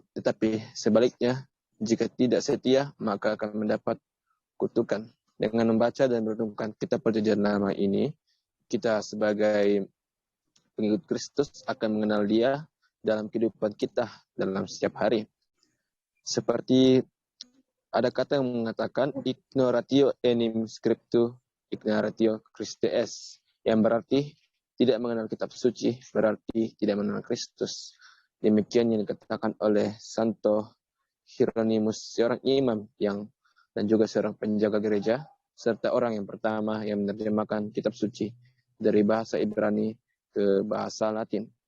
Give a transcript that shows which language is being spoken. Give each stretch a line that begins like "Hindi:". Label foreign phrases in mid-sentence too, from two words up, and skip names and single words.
Indonesian: Tetapi sebaliknya, jika tidak setia, maka akan mendapat kutukan. Dengan membaca dan merenungkan kitab perjanjian lama ini, kita sebagai pengikut Kristus akan mengenal Dia dalam kehidupan kita dalam setiap hari. Seperti ada kata yang mengatakan
Latin: ignoratio enim scriptu, ignoratio Christi est,
Indonesian: yang berarti tidak mengenal kitab suci, berarti tidak mengenal Kristus. Demikian yang dikatakan oleh Santo Hieronymus, seorang imam dan juga seorang penjaga gereja, serta orang yang pertama yang menerjemahkan kitab suci dari bahasa Ibrani ke bahasa Latin.